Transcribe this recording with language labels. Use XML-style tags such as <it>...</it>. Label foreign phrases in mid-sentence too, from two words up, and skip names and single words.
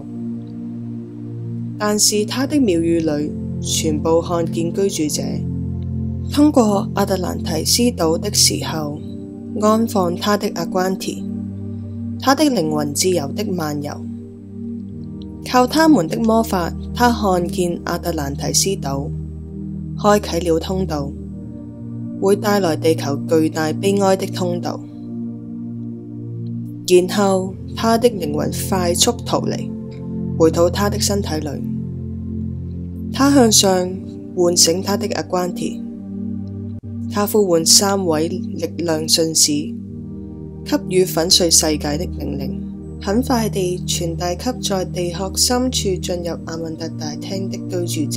<zh>但是他的廟宇裏全部看見居住者，通過亞特蘭提斯島的時候，安放他的阿關提，他的靈魂自由的漫遊。靠他們的魔法，他看見亞特蘭提斯島，開啟了通道，會帶來地球巨大悲哀的通道。然後他的靈魂快速逃離，回到他的身體裏。他向上喚醒他的阿關提，他呼喚3位力量信使，給予粉碎世界的命令，很快地傳遞給在地殼深處進入阿曼特大廳的居住者。</zh>